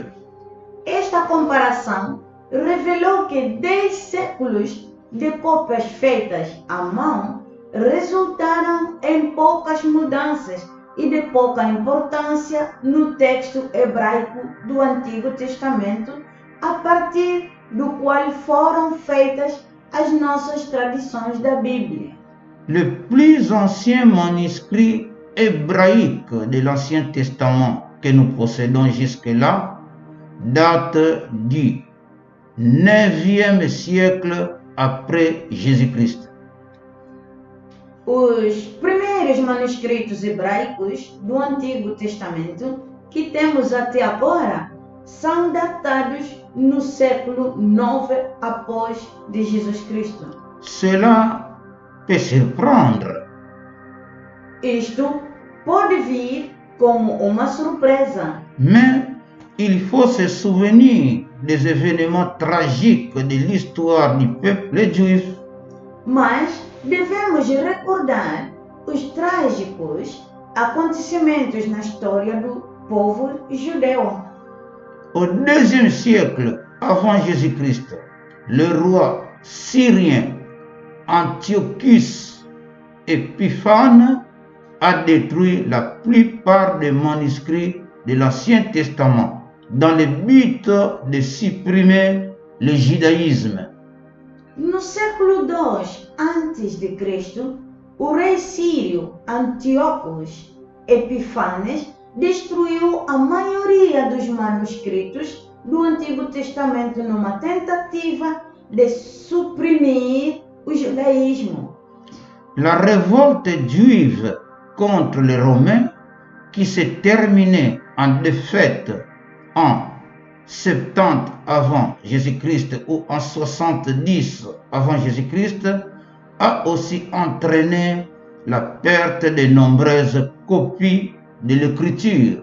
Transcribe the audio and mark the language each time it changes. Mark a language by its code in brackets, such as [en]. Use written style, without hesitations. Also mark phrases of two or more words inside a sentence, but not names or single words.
[pt] Esta comparação revelou que 10 séculos de cópias feitas à mão resultaram em poucas mudanças e de pouca importância no texto hebraico do Antigo Testamento, a partir do qual foram feitas as nossas traduções da Bíblia. [fr] Le plus ancien manuscrit hébraïque de l'Ancien Testament que nous possédons jusque-là date du 9e siècle après Jésus-Christ. [pt] Os primeiros manuscritos hebraicos do Antigo Testamento que temos até agora são datados no século 9 após de Jesus Cristo. [fr] Cela peut surprendre, [pt] Isto pode vir como uma surpresa, [fr] mais il faut se souvenir des événements tragiques de l'histoire du peuple juif. [pt] mas devemos recordar os trágicos acontecimentos na história do povo judeu. [fr] Au 2e siècle avant Jésus-Christ, le roi syrien Antiochus Épiphane a détruit la plupart des manuscrits de l'Ancien Testament dans le but de supprimer le judaïsme. [pt] No século II a.C., o rei sírio Antíoco Epífanes destruiu a maioria dos manuscritos do Antigo Testamento numa tentativa de suprimir o judaísmo. [fr] La révolte juive contre les Romains, qui s'est terminée en défaite en 70 avant Jésus-Christ ou en 70 avant Jésus-Christ, a aussi entraîné la perte de nombreuses copies de l'écriture.